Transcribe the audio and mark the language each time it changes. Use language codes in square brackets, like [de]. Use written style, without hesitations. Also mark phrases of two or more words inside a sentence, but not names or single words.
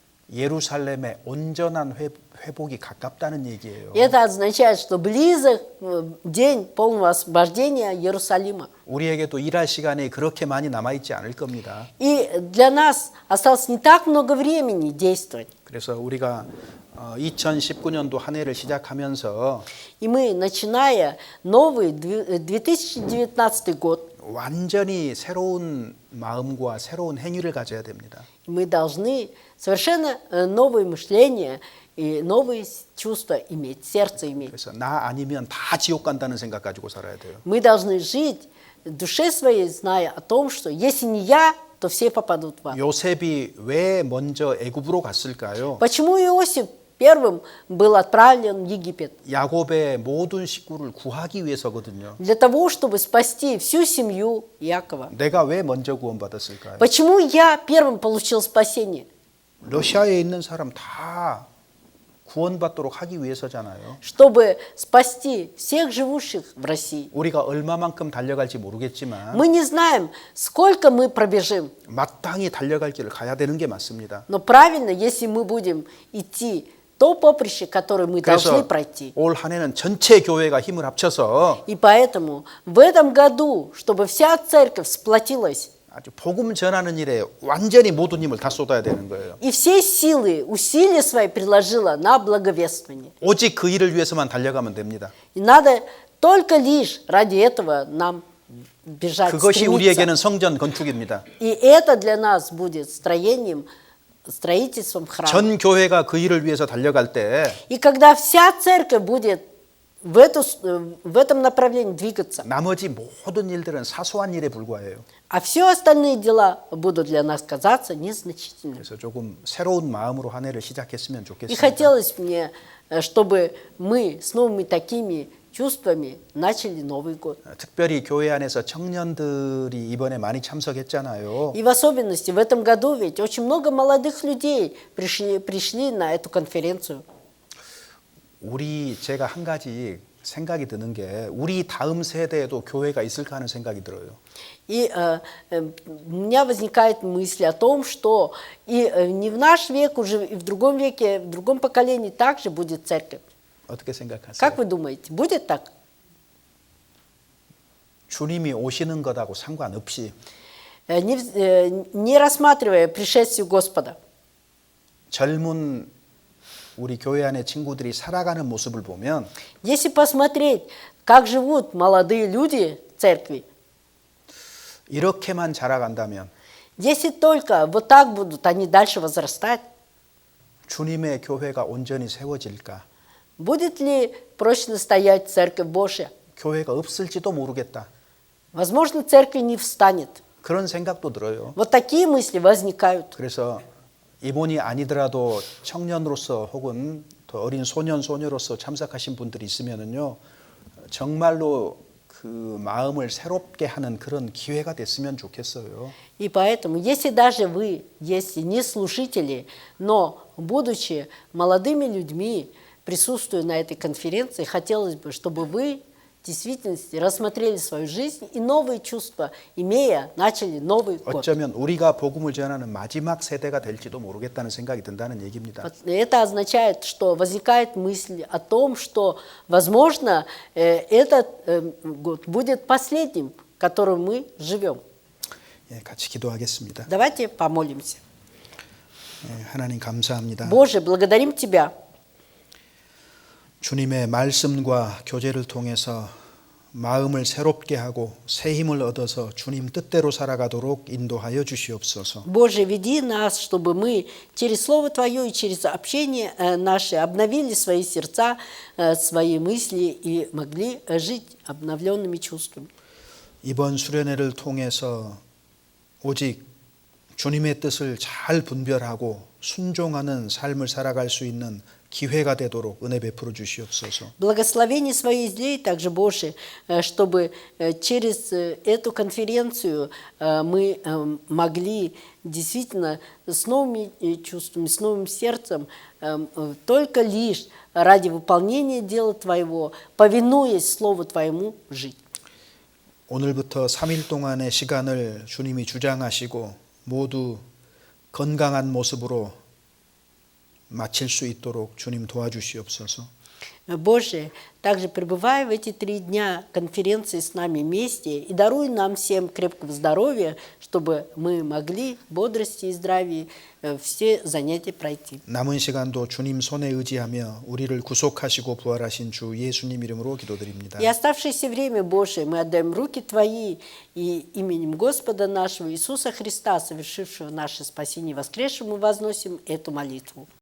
[ko] 예루살렘의 온전한 회복이 가깝다는 얘기예요. [ru] Это означает, что близок день полного освобождения Иерусалима. [ko] 우리에게도 일할 시간이 그렇게 많이 남아 있지 않을 겁니다. [ru] И для нас осталось не так много времени действовать. [ko] 그래서 우리가 2019년도 한 해를 시작하면서 [ru] И мы, начиная новый 2019 год, [ko] 완전히 새로운 마음과 새로운 행위를 가져야 됩니다. [ru] мы должны совершенно новое мышление и новые чувства иметь, сердце иметь. [ko] 그래서 나 아니면 다 지옥 간다는 생각 가지고 살아야 돼요. [ru] Мы должны жить в душе своей, зная о том, что если не я, то все попадут в ад. [ko] 요셉이 왜 먼저 애굽으로 갔을까요? [ru] Почему Иосиф первым был отправлен в Египет? [ko] 야곱의 모든 식구를 구하기 위해서거든요. [ru] Для того, чтобы спасти всю семью Якова. [ko] 내가 왜 먼저 구원받았을까요? [ru] Почему я первым получил спасение? [ko] 러시아에 있는 사람 다 구원받도록 하기 위해서잖아요. [ru] Чтобы спасти всех живущих в России. [ko] 우리가 얼마만큼 달려갈지 모르겠지만 [ru] Мы не знаем, сколько мы пробежим, [ko] 마땅히 달려갈 길을 가야 되는 게 맞습니다. [ru] но правильно, если мы будем идти то поприще, которое мы должны [ko] 그래서 [ru] пройти. [ko] 올 한 해는 전체 교회가 힘을 합쳐서 [ru] И поэтому в этом году, чтобы вся церковь сплотилась, [ko] 아주 복음 전하는 일에 완전히 모든 힘을 다 쏟아야 되는 거예요. [ru] и все силы, усилия свои приложила на благовествование. [ko] 오직 그 일을 위해서만 달려가면 됩니다. [ru] И надо только лишь ради этого нам бежать, [ko] 그것이 [ru] стремиться. [ko] 우리에게는 성전 건축입니다. [ru] И это для нас будет строительством храма. [ko] 전 교회가 그 일을 위해서 달려갈 때 [ru] И когда вся церковь будет в этом направлении двигаться, [ko] 나머지 모든 일들은 사소한 일에 불과해요. [ru] а все остальные дела будут для нас казаться незначительными. [ko] 그래서 조금 새로운 마음으로 한 해를 시작했으면 [ru] И [ko] 좋겠습니다. [ru] хотелось мне, чтобы мы с новыми такими чувствами начали Новый год. [ko] 특별히 교회 안에서 청년들이 이번에 많이 참석했잖아요. [ru] И в особенности в этом году ведь очень много молодых людей пришли на эту конференцию. [ko] 제가 한 가지 생각이 드는 게 우리 다음 세대에도 교회가 있을까 하는 생각이 들어요. [ru] И у меня возникает мысль о том, что и не в наш век уже, и в другом веке, в другом поколении также будет церковь. [ko] 어떻게 생각하세요? [ru] Как вы думаете, будет так? [ko] 주님이 오시는 것하고 상관없이 [ru] Не рассматривая пришествие Господа, [ko] 젊은 우리 교회 안의 친구들이 살아가는 모습을 보면 [ru] если посмотреть, как живут молодые люди в церкви, [ko] 이렇게만 자라간다면 [ru] если только вот так будут они дальше возрастать, [ko] 주님의 교회가 온전히 세워질까? [ru] будет ли прочно стоять Церковь Божья? [ko] 교회가 없을지도 모르겠다. [ru] Возможно, церковь не встанет. [ko] 그런 생각도 들어요. [ru] Вот такие мысли возникают. [ko] 그래서 이번이 아니더라도 청년으로서 혹은 더 어린 소년 소녀로서 참석하신 분들이 있으면은요, 정말로 그 마음을 새롭게 하는 그런 기회가 됐으면 좋겠어요. [ru] И поэтому, если даже вы, если не слушатели, но будучи молодыми людьми, присутствуя на этой конференции, хотелось бы, чтобы вы в действительности рассмотрели свою жизнь и новые чувства, имея, начали Новый год. [ko] 어쩌면 우리가 복음을 전하는 마지막 세대가 될지도 모르겠다는 생각이 든다는 얘기입니다. [ru] Вот это означает, что возникает мысль о том, что, возможно, этот год будет последним, в котором мы живем. [ko] 예, 같이 기도하겠습니다. [ru] Давайте помолимся. [ko] 예, 하나님 감사합니다. [ru] Боже, благодарим Тебя. [ko] 주님의 말씀과 교제를 통해서 마음을 새롭게 하고 새 힘을 얻어서 주님 뜻대로 살아가도록 인도하여 주시옵소서. [ru] Боже, веди нас, чтобы мы через Слово Твое и через общение наше обновили свои сердца, свои мысли и могли жить обновленными чувствами. [ko] 이번 수련회를 통해서 오직 주님의 뜻을 잘 분별하고 순종하는 삶을 살아갈 수 있는 기회가 되도록 은혜 베풀어 주시옵소서. [ru] Благословение Свои излей также, Боже, чтобы через эту конференцию мы могли действительно с новыми чувствами, с новым сердцем, только лишь ради выполнения дела Твоего, повинуясь Слову Твоему, жить. [ko] 오늘부터 3일 동안의 시간을 주님이 주장하시고 모두 건강한 모습으로 마칠 수 있도록 주님 도와주시옵소서. [ru] Боже, также пребывай в эти 3 дня конференции с нами вместе и даруй нам всем крепкого здоровья, чтобы мы могли в бодрости и здравии все занятия пройти. [ko] 남은 시간도 주님 손에 의지하며 우리를 구속하시고 부활하신 주 예수님 이름으로 기도드립니다. [ru] И оставшееся время, Боже, мы отдаем в руки Твои и именем Господа нашего Иисуса Христа, совершившего наше спасение и воскресшего, мы возносим эту молитву.